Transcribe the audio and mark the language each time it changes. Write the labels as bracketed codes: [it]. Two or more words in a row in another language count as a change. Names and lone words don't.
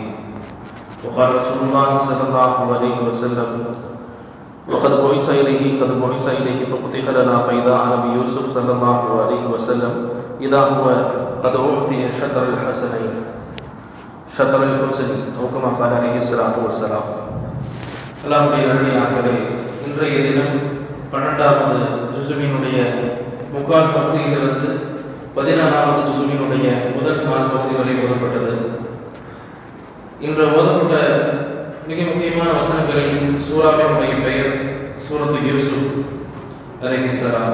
[ar] وقال رسول الله صلى الله عليه وسلم وقد بعث إليه ففتح لنا فإذا أنا بيوسف صلى الله عليه وسلم إذا هو قد أعطي شطر الحسنين شطر الحسن أو كما قال عليه الصلاة والسلام. [ta] அல்லாஹ்வுடைய அருளினாலே இன்றைய தினம் 12வது ஜுசுவினுடைய முக்கால் பகுதியிலிருந்து 14வது ஜுசுவினுடைய முதல் 4 பகுதி வரை ஓதப்பட்டது. இன்று ஓதப்பட்ட மிக முக்கியமான வசனங்களில் சூராவினுடைய பெயர் சூரத்து யூசுப் அலைஹிஸ்ஸலாம்.